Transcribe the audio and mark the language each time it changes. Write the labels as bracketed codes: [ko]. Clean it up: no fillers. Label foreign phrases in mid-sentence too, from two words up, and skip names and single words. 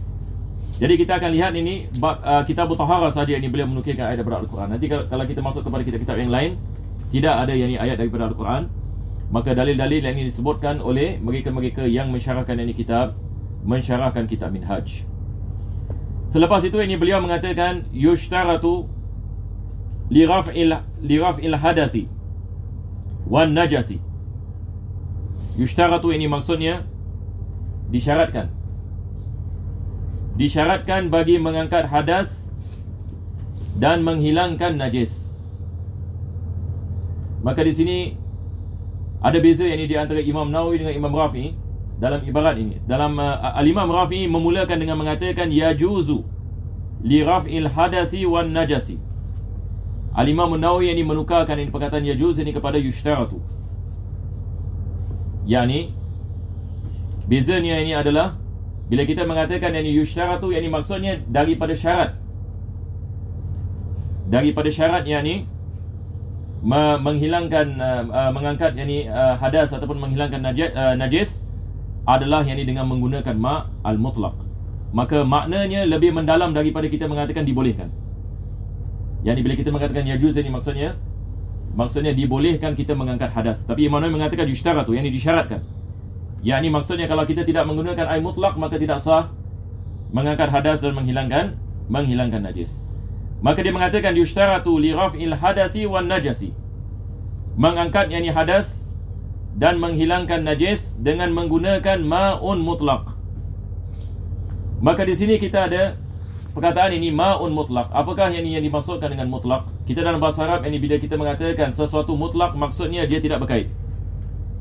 [ms] Jadi kita akan lihat ini bab kitab Taharah saja ini beliau menukilkan ayat daripada Al-Quran. Nanti kalau kita masuk kepada kitab-kitab yang lain, tidak ada ayat daripada Al-Quran. Maka dalil-dalil yang ini disebutkan oleh mereka-mereka yang mensyarahkan kitab Minhaj. Selepas itu ini beliau mengatakan [ar] يشترط لرفع الحدث والنجس. [ms] Yushtaratu ini maksudnya disyaratkan bagi mengangkat hadas dan menghilangkan najis. Maka di sini ada beza yang ini di antara Imam Nawawi dengan Imam Rafi'i dalam ibarat ini. Dalam Al-Imam Rafi'i memulakan dengan mengatakan [ar] يجوز لرفع الحدث والنجس. [ms] Al-Imam Nawawi ini menukarkan ini perkataan yajuz ini kepada yushtaratu. Yani bezanya ini adalah bila kita mengatakan yang ini yushtaratu, yang ini maksudnya daripada syarat yang ini menghilangkan mengangkat yakni hadas ataupun menghilangkan najis adalah yakni dengan menggunakan [ar] الماء المطلق. [ms] Maka maknanya lebih mendalam daripada kita mengatakan dibolehkan. Yakni bila kita mengatakan yajuz ini maksudnya dibolehkan kita mengangkat hadas. Tapi Imam Nawawi mengatakan yushtaratu, yakni disyaratkan. Yakni maksudnya kalau kita tidak menggunakan air mutlak, maka tidak sah mengangkat hadas dan menghilangkan najis. Maka dia mengatakan [ar] يشترط لرفع الحدث والنجس, [ms] mengangkat yakni hadas dan menghilangkan najis dengan menggunakan [ar] ماء مطلق. [ms] Maka di sini kita ada perkataan ini [ar] ماء مطلق. [ms] Apakah yang dimaksudkan dengan mutlaq? Kita dalam bahasa Arab ini bila kita mengatakan sesuatu mutlaq, maksudnya dia tidak berkait.